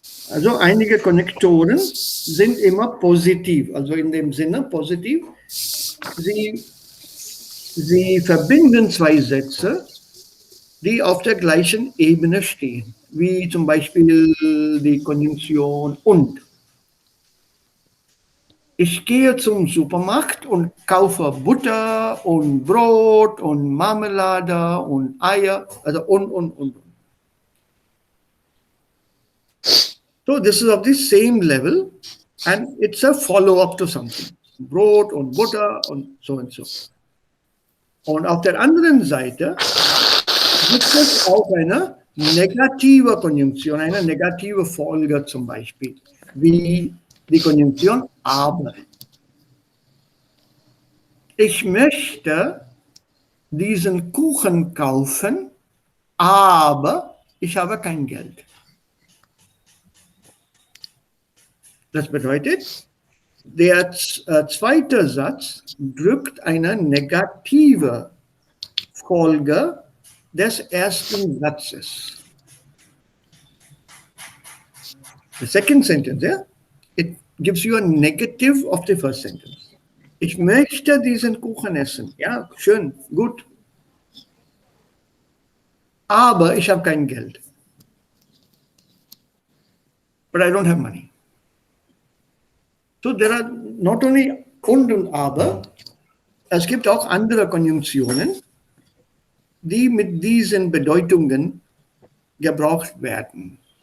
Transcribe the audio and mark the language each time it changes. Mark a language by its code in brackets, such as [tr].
[de] Also einige Konnektoren sind immer positiv, also in dem Sinne positiv, sie verbinden 2 Sätze, die auf der gleichen Ebene stehen, wie zum Beispiel die Konjunktion und. Ich gehe zum Supermarkt und kaufe Butter und Brot und Marmelade und Eier, also und. [en] So this is of the same level and it's a follow-up to something. [de] Brot und Butter und so und so. Und auf der anderen Seite gibt es auch eine negative Konjunktion, eine negative Folge zum Beispiel, wie die Konjunktion aber. Ich möchte diesen Kuchen kaufen, aber ich habe kein Geld. Das bedeutet, der zweite Satz drückt eine negative Folge des ersten Satzes. [en] The second sentence, yeah, it gives you a negative of the first sentence. [de] Ich möchte diesen Kuchen essen. Ja, schön, gut. Aber ich habe kein Geld. [en] But I don't have money. So there are not only [de] und aber, es gibt auch andere Konjunktionen, die mit diesen Bedeutungen gebraucht werden.